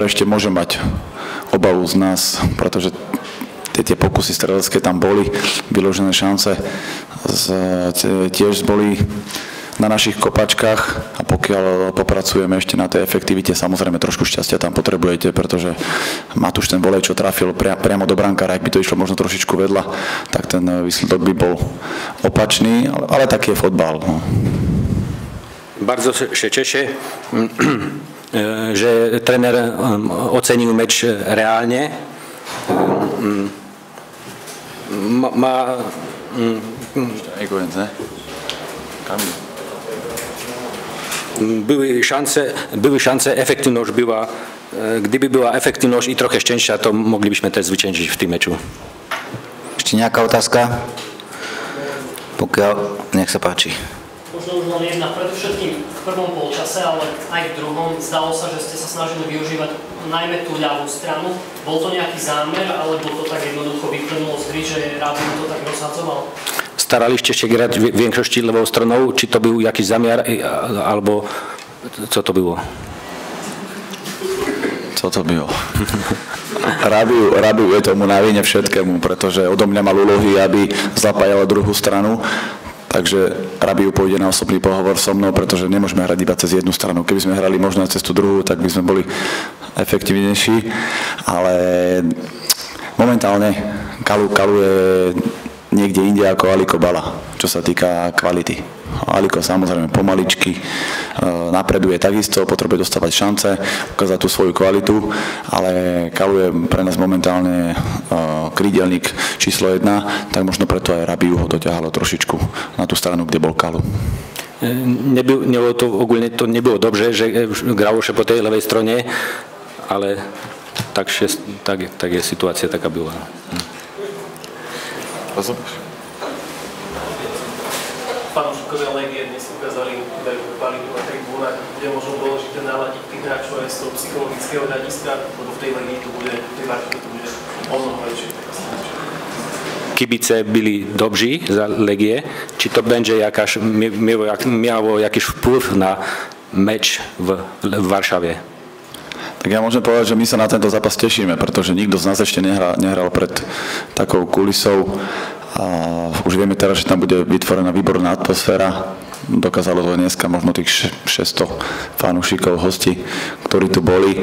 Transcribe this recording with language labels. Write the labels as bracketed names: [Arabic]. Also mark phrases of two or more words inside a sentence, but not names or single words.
[Slovak] ešte môže mať obavu z nás, pretože tie pokusy strelecké tam boli, vyložené šance tiež boli na našich kopačkách a pokiaľ popracujeme ešte na tej efektivite, samozrejme trošku šťastia tam potrebujete, pretože Matúš ten volej, čo trafil priamo do brankára, ak by to išlo možno trošičku vedľa, tak ten výsledok by bol opačný, ale taký je fotbal. No. [Polish] Bardzo się cieszę. [Slovak] že tréner ocenil meč reálne. [Polish] Były szanse, efektywność była. Gdyby była efektywność i trochę szczęścia, to moglibyśmy też zwyciężyć w tym meczu. [Slovak] Ešte nejaká otázka? Pokiaľ, nech sa páči. Možno už len jedna, predovšetkým v prvom polčase, ale aj v druhom. Zdalo sa, že ste sa snažili využívať najmä tú ľavú stranu. Bol to nejaký zámer, alebo to tak jednoducho vyplynulo z hry, že Rádio to tak rozhadzoval? [Polish] Staraliście się grać w większości lewą stroną, czy to był jakiś zamiar, albo co to było? [Czech] Co to bylo? [Slovak] Rabiu je tomu na vine všetkému, pretože odo mňa mal úlohy, aby zapájala druhú stranu. Takže Rabiu pôjde na osobný pohovor so mnou, pretože nemôžeme hrať iba cez jednu stranu. Keby sme hrali možno cez tú druhú, tak by sme boli efektívnejší. Ale momentálne Kalu je niekde inde ako Aliko Bala, čo sa týka kvality. Aliko samozrejme pomaličky napreduje takisto, potrebuje dostávať šance, ukázať tú svoju kvalitu, ale Kalu je pre nás momentálne krídelník číslo 1, tak možno preto aj Rabiu ho doťahalo trošičku na tú stranu, kde bol Kalu. [Polish] Ogólnie to nie było dobrze, że grało się po tej lewej stronie, ale tak jest sytuacja taka była. Rozumiesz? [Slovak] Fanúšikovia Legie dnes ukázali veľkú kvalitu na tribúnach, kde možno dôležité naladiť tých hráčov aj z toho psychologického hľadiska, lebo v tej Legii to bude, v tej Varšave to bude o mnoho lepšie. [Polish] Kibice byli dobrzy za Legię, czy to będzie miało jakiś wpływ na mecz w Warszawie? [Slovak] Tak ja môžem povedať, že my sa na tento zápas tešíme, pretože nikto z nás ešte nehral pred takou kulisou. A už vieme teraz, že tam bude vytvorená výborná atmosféra. Dokázalo to dneska možno tých 600 fanúšikov, hostí, ktorí tu boli.